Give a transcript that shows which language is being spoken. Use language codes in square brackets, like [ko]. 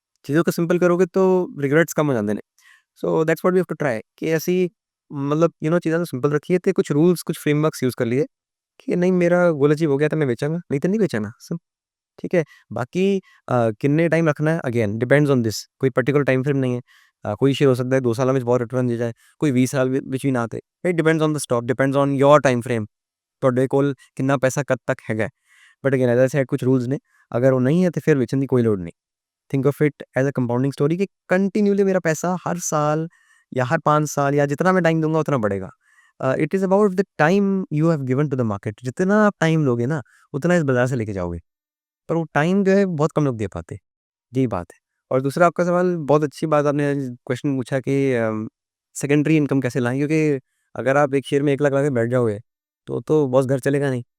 [hi] चीज़ों को सिंपल करोगे तो रिग्रेट्स कम हो जाते हैं। [en] so that's what we have to try, [hi] कि ऐसी मतलब चीज़ें तो सिंपल रखिए, ते कुछ रूल्स, कुछ फ्रेमवर्क्स यूज़ कर लिए कि नहीं मेरा गोल अचीव हो गया तो मैं बेचाँगा, नहीं तो नहीं बेचना, ठीक है? बाकी कितने टाइम रखना है, अगेन डिपेंड्स ऑन दिस, कोई पर्टिकुलर टाइम फ्रेम नहीं है। कोई शेयर हो सकता है [pa] 2 ਸਾਲਾਂ ਵਿੱਚ ਬਹੁਤ ਰਿਟਰਨ ਦੇ ਜਾਏ, ਕੋਈ 20 ਸਾਲ ਵਿੱਚ ਵੀ ਨਾ ਤੇ। [en] it depends on the stock, depends on your time frame, [pa] ਤੁਹਾਡੇ ਕੋਲ ਕਿੰਨਾ ਪੈਸਾ ਕਦ ਤੱਕ ਹੈਗਾ। But again as I said ਕੁਝ ਰੂਲਸ ਨੇ, ਅਗਰ ਉਹ ਨਹੀਂ ਹੈ ਤੇ ਫਿਰ ਵੇਚਣ ਦੀ ਕੋਈ ਲੋੜ ਨਹੀਂ। [en] think of it as a compounding story [hi] कि कंटिन्यूली मेरा पैसा हर साल या हर 5 साल या जितना मैं टाइम दूंगा उतना बढ़ेगा। [en] It is about the time you have given to the market. [hi] जितना आप टाइम लोगे ना उतना इस बाजार से लेके जाओगे, पर वो टाइम जो है बहुत कम लोग दे पाते। यही बात है। और दूसरा आपका सवाल, बहुत अच्छी बात आपने क्वेश्चन पूछा कि सेकेंडरी इनकम कैसे लाएं, क्योंकि अगर आप एक शेयर में 1 लाख ला के बैठ जाओगे तो बॉस घर चलेगा नहीं।